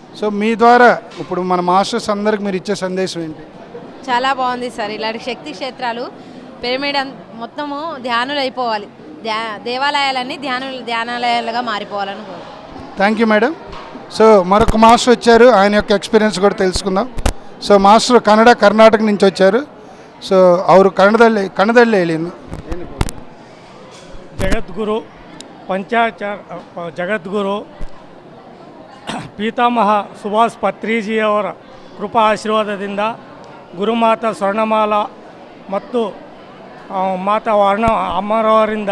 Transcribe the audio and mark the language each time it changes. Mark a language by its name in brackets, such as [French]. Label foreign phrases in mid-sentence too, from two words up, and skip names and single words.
[Telugu] సో మీ ద్వారా ఇప్పుడు మన మాస్టర్స్ అందరికి మీరు ఇచ్చే సందేశం ఏంటి? చాలా బాగుంది సార్. ఇలాంటి శక్తి క్షేత్రాలు పిరమిడ్ మొత్తము ధ్యానులు అయిపోవాలి, దేవాలయాలన్నీ ధ్యానాలయాలుగా మారిపోవాలని కోరు. [English] Thank you madam. [Telugu] సో మరొక మాస్టర్ వచ్చారు, ఆయన యొక్క ఎక్స్పీరియన్స్ కూడా తెలుసుకుందాం. సో ಮಾಸ್ಟರ್ ಕರ್ನಾಟಕ నుంచి వచ్చారు. [Kannada] ಸೊ ಅವರು ಕನ್ನಡದಲ್ಲಿ ಹೇಳಿ. ಜಗದ್ಗುರು ಜಗದ್ಗುರು ಪೀತಾಮಹ ಸುಭಾಷ್ ಪತ್ರಿಜಿಯವರ ಕೃಪಾ ಆಶೀರ್ವಾದದಿಂದ ಗುರುಮಾತಾ ಸ್ವರ್ಣಮಾಲಾ ಮತ್ತು ಮಾತಾ ವರ್ಣ ಅಮ್ಮರವರಿಂದ.